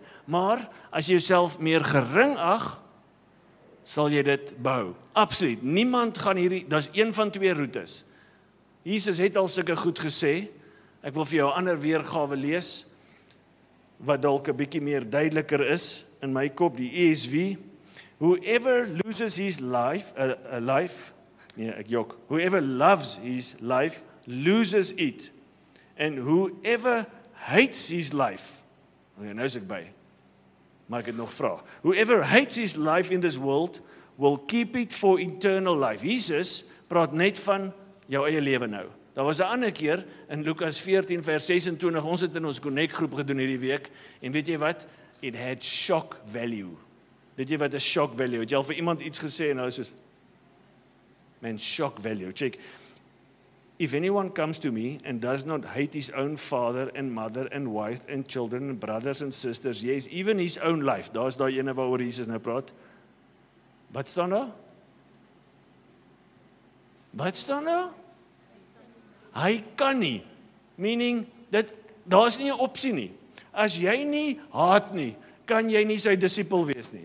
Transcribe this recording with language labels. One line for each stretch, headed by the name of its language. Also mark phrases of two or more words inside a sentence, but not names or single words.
Afrikaans: Maar as jy jouself meer gering ag, sal jy dit behou. Absoluut. Niemand gaan hierdie, dis een van twee roetes. Jesus het al sulke goed gesê. Ek wil vir jou 'n ander weergawe lees wat dalk 'n bietjie meer duideliker is in my kop, die ESV.
English: Whoever loses his life, whoever loves his life loses it, and whoever hates his life,
Afrikaans: nou is ek by, maar ek het nog vra,
English: whoever hates his life in this world will keep it for eternal life.
Afrikaans: Jesus praat net van jou eie lewe nou. Daar was 'n ander keer in Lukas 14 vers 26, ons het in ons Connect groep gedoen hierdie week, en weet jy wat,
English: it had shock value.
Afrikaans: Weet jy wat 'n
English: shock value?
Afrikaans: Het jy al vir iemand iets gesê en hulle soos, man,
English: shock value, check. If anyone comes to me and does not hate his own father and mother and wife and children and brothers and sisters, yes, even his own life,
Afrikaans: daar is daai ene waaroor Jesus nou praat. Wat staan daar? Wat staan daar? Hy kan nie, meaning, daar is nie 'n opsie nie. As jy nie haat nie, kan jy nie sy disipel wees nie.